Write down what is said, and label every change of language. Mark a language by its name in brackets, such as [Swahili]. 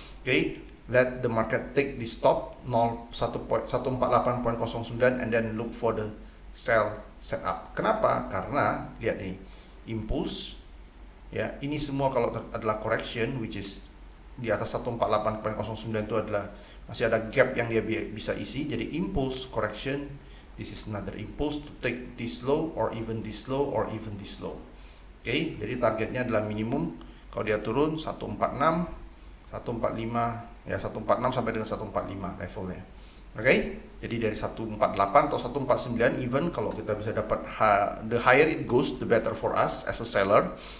[English] Oke, let the market take the stop 148.09 and then look for the sell setup. [Indonesian] Kenapa? Karena lihat nih, impulse ya, ini semua kalau adalah correction [English] which is [Indonesian] di atas 148.09 itu adalah masih ada gap yang dia bisa isi. [English] Jadi impulse correction, this is another impulse to take this low or even this low or even this low. [Indonesian] Oke, jadi targetnya adalah minimum kalau dia turun 146, 145 ya, 146 sampai dengan 145 levelnya. Oke, jadi dari 148 atau 149 even kalau kita bisa dapat [English] the higher it goes the better for us as a seller.